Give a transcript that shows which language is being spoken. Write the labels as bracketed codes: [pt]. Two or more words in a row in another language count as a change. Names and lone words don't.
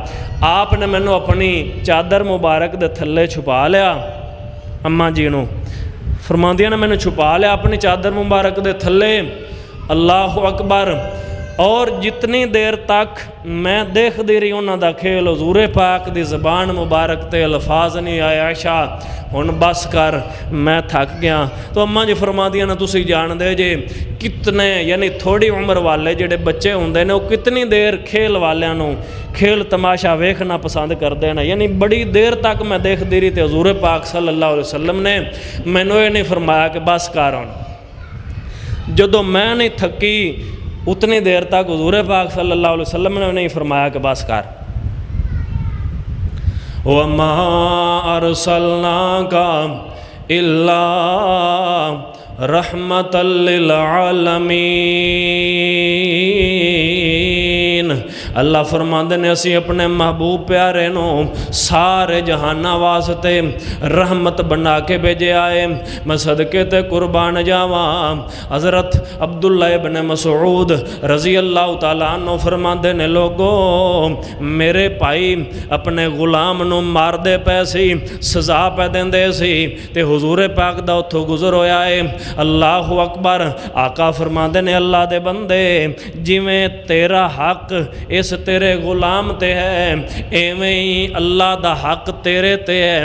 [pa] آپ نے مینوں اپنی چادر مبارک دے تھلے چھپا لیا، اماں جی نوں فرماندیاں نے مینوں چھپا لیا اپنی چادر مبارک دے تھلے. [ar] الله أكبر. [ur] اور جتنی دیر تک میں دیکھتی رہی [pa] انہاں دا کھیل حضور پاک دی زبان مبارک تے الفاظ نہیں آئے عائشہ ہن بس کر میں تھک گیا. تو اماں جی فرماندیاں نے تسیں جاندے جے کتنے یعنی تھوڑی عمر والے جیہڑے بچے ہوندے نے وو کتنی دیر کھیل والیاں نوں کھیل تماشا ویکھنا [ur] پسند کرتے ہیں. [pa] یعنی بڑی دیر تک میں دیکھتی رہی تو حضور پاک [ar] صلى الله عليه وسلم [pa] نے مینوں یہ نہیں فرمایا کہ بس کر ہن. جدوں میں نہیں تھکی اتنی دیر تک حضور پاک [ar] صلى الله عليه وسلم [pa] نے نہیں فرمایا کہ بس کر. [ar] وما أرسلناك إلا رحمة للعالمين. [pa] اللہ فرماندے نے اسی اپنے محبوب پیارے نوں سارے جہاناں واسطے رحمت بنا کے بھیجے آئے. میں صدقے تے قربان جاواں۔ حضرت عبداللہ ابن مسعود [ar] رضي الله تعالى عنه [pa] فرماندے نے لوگو میرے بھائی اپنے غلام نوں ماردے پئے سی، سزا پئے دیندے سی تے حضور پاک دا اوتھوں گزر ہویا ہے. [ar] الله أكبر. [pa] آقا فرماندے نے اللہ دے بندے جویں تیرا حق اس تیرے غلام تے ہے ایویں ہی اللہ دا حق تیرے تے ہے.